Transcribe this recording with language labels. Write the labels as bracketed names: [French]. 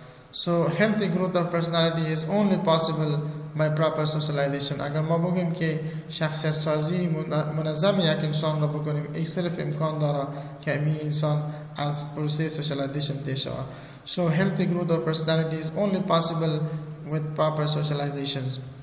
[English] So healthy growth of personality is only possible by proper socialization. [Persian] اگر ما بگیم که شخصیت سازی منظم یک انسان را بکنیم، این صرف امکان داره که این انسان از پروسه socialization طی شود. [English] So healthy growth of personality is only possible with proper socializations.